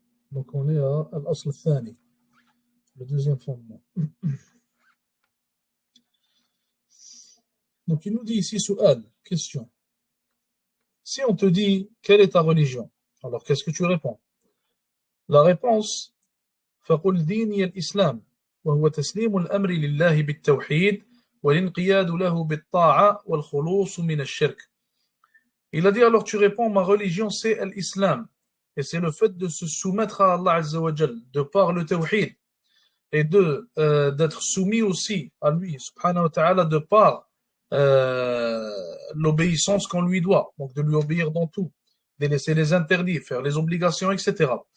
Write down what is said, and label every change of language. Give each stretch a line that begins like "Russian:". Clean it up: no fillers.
French: Donc on est à Al-Asl al-Thani, le deuxième fondement. Donc il nous dit ici, Su'al, question. Si on te dit, quelle est ta religion? Alors qu'est-ce que tu réponds? La réponse,
Arabic: فَقُلْ دِينِيَ الْإِسْلَامِ وهو تسليم الأمر لله بالتوحيد والانقياد له بالطاعة والخلوص من الشرك.
French: Il a dit alors tu réponds ma religion c'est l'islam et c'est le fait de se soumettre à Allah Azza wa Jal de par le tawhid et d'être soumis aussi à lui subhanahu wa ta'ala de par l'obéissance qu'on lui doit, donc de lui obéir dans tout, délaisser les interdits, faire les obligations, etc.